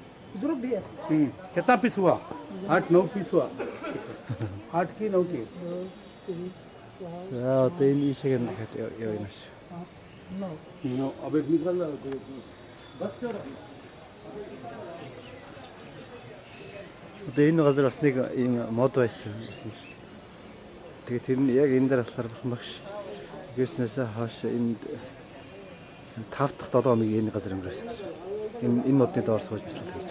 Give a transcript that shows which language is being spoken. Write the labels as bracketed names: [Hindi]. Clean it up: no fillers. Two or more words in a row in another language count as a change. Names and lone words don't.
[Hindi] ग्रुप भी है कितना पीस हुआ 8-9 पीस हुआ 8 की 9 की [Mongolian] За одоо энэ ийшээ нэхэд явна ш. [Hindi] अब एक निकल बस चलो [Mongolian] Одоо энэ газар бас нэг ийм мод байсан ш. Тэгээд тэр нь яг энэ дээр болохоор багш гэрснээс хойш энэ 5 дахь 7 хоногийн энэ газар өнгөрөөсөн гэсэн. Энэ модны доор сууж бичлээ гэж.